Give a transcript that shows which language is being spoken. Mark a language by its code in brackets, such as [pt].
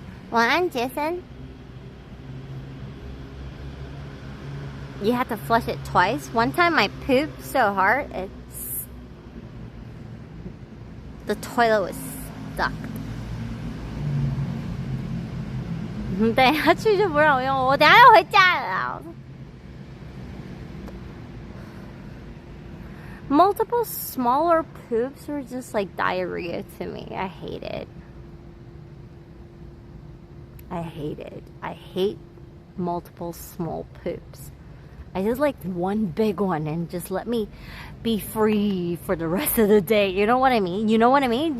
[zh] 晚安, Jason. [en] You have to flush it twice. One time I pooped so hard, the toilet was stuck. [zh] 等一下去就不让我用，我等一下要回家了啦。 [en] Multiple smaller poops are just like diarrhea to me. I hate it. I hate multiple small poops. I just like one big one and just let me be free for the rest of the day. You know what I mean? You know what I mean?